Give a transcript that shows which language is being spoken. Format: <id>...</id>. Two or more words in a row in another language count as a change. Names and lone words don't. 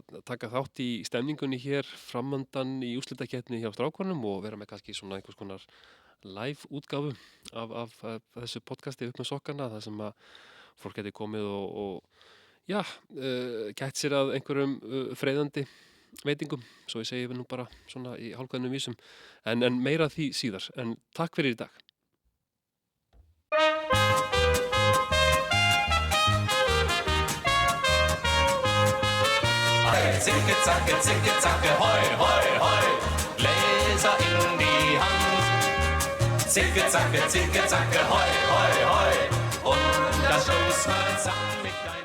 <is>taka þátt í stemningunni hér framandan í úrslitakeppni hjá strákunum og vera með kannski svona einhvers konar live útgáfu af þessu podcasti upp með sokkana þar sem að fólk geti komið og gætt sér að einhverjum freyðandi veitingum, svo ég segi við nú bara svona í hálfkvæðnum vísum en meira því síðar, en takk fyrir í dag.</is> <de>Zicke, zacke, hoi, hoi, hoi, Gläser in die Hand. Zicke, zacke, hoi, hoi, hoi, und das Schluss wird zusammen mit</de>